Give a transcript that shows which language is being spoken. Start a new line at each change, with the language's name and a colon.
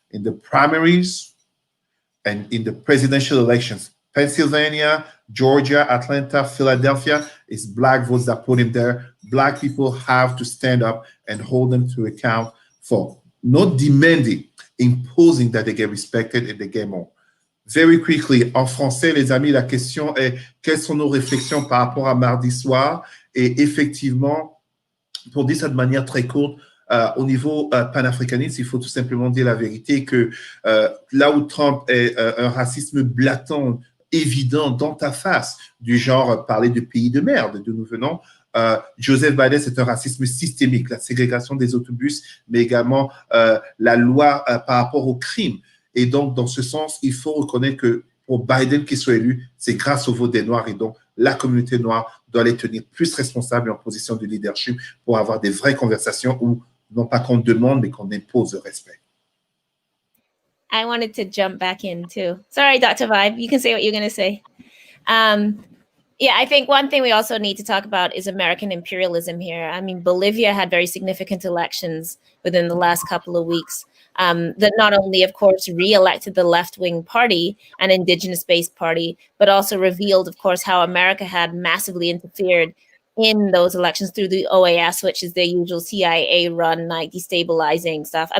English: In the primaries and in the presidential elections, Pennsylvania, Georgia, Atlanta, Philadelphia, it's Black votes that put him there. Black people have to stand up and hold them to account for not demanding, imposing that they get respected and they get more. Very quickly,
French: en français, les amis, la question est: quelles sont nos réflexions par rapport à mardi soir? Et effectivement, pour dire ça de manière très courte, au niveau panafricaniste, il faut tout simplement dire la vérité que là où Trump est un racisme blatant, évident, dans ta face, du genre parler de pays de merde d'où nous venons, Joseph Biden, c'est un racisme systémique, la ségrégation des autobus, mais également la loi par rapport au crime. Et donc, dans ce sens, il faut reconnaître que pour Biden qui soit élu, c'est grâce au vote des Noirs, et donc la communauté noire doit les tenir plus responsables en position de leadership pour avoir des vraies conversations où, non pas qu'on demande, mais qu'on impose le respect.
English: I wanted to jump back in too. Sorry, Dr. Vibe, you can say what you're going to say. Yeah, I think one thing we also need to talk about is American imperialism here. I mean, Bolivia had very significant elections within the last couple of weeks that not only, of course, re-elected the left-wing party, an indigenous-based party, but also revealed, of course, how America had massively interfered in those elections through the OAS, which is the usual CIA-run, like, destabilizing stuff.